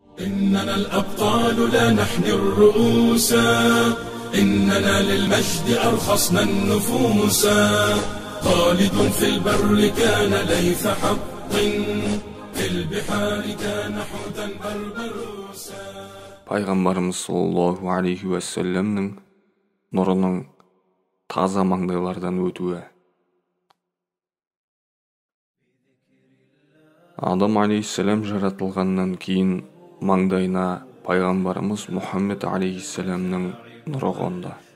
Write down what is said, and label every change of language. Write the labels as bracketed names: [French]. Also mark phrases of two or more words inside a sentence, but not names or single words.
[Arabic] إننا الأبطال لا نحني الرؤوس، إننا للمجد أرخصنا النفوس. خالد في البر كان ليث حق، في البحار كان حوتا بربروسا. [Kazakh] Пайғамбарымыз [Arabic] صلى الله عليه وسلم [Kazakh] нұрының таза маңдайлардан өтуі. Адам алейхиссалам жаратылғаннан кейін маңдайына пайғамбарымыз Мұхаммед алейхиссаламның нұры қонды.